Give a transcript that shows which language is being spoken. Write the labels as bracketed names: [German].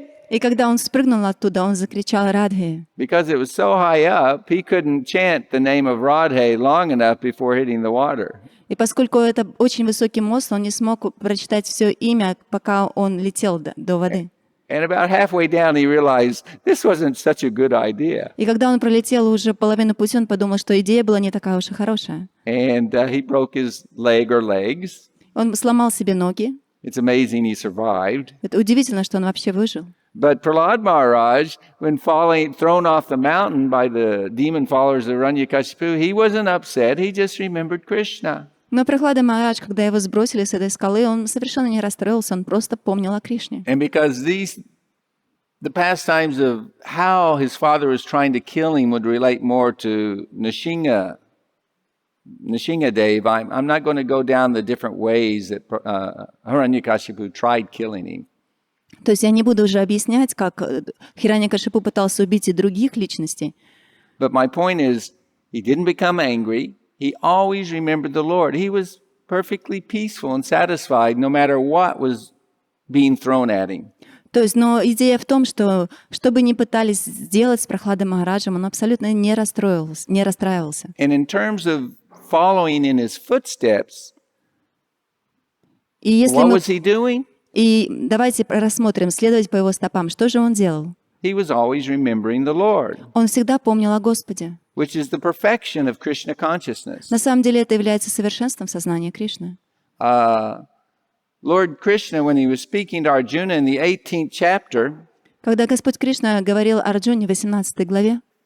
[Russian] И когда он спрыгнул оттуда, он закричал «Радхе». [English] Because it was so high up, he couldn't chant the name of Radhe long enough before hitting the water. [Russian] И поскольку это очень высокий мост, он не смог прочитать все имя, пока он летел до воды. [English] And about halfway down, he realized this wasn't such a good idea. [Russian] И когда он пролетел уже половину пути, он подумал, что идея была не такая уж и хорошая. [English] And he broke his leg or legs. [Russian] Он сломал себе ноги. [English] It's amazing he survived. [Russian] Это удивительно, что он вообще выжил. [English] But Prahlad Maharaj, when thrown off the mountain by the demon followers of Hiranyakashipu, he wasn't upset. He just remembered Krishna. [Russian] Но Прахлада Махарадж, когда его сбросили с этой скалы, он совершенно не расстроился, он просто помнил о Кришне. [English] And because the pastimes of how his father was trying to kill him would relate more to Nrsimhadev, I'm not going to go down the different ways that Hiranyakashipu tried killing him. [Russian] То есть я не буду уже объяснять, как Хираньякашипу пытался убить и других личностей. [English] But my point is, he didn't become angry. He always remembered the Lord. He was perfectly peaceful and satisfied no matter what was being thrown at him. [Russian] То есть, но идея в том, что бы ни пытались сделать с Прахладой Махараджем, он абсолютно не расстраивался. [English] And in terms of following in his footsteps, [Russian] И если [English] what [Russian] мы... [English] was he doing? [Russian] И давайте рассмотрим, следовать по его стопам. Что же он делал? [English] He was always remembering the Lord, [Russian] Он всегда помнил о Господе. [English] which is the perfection of Krishna consciousness. [Russian] На самом деле это является совершенством сознания Кришны. [English] Lord Krishna, when he was speaking to Arjuna in the 18th chapter, [Russian] Когда Господь Кришна говорил Арджуне в 18 главе,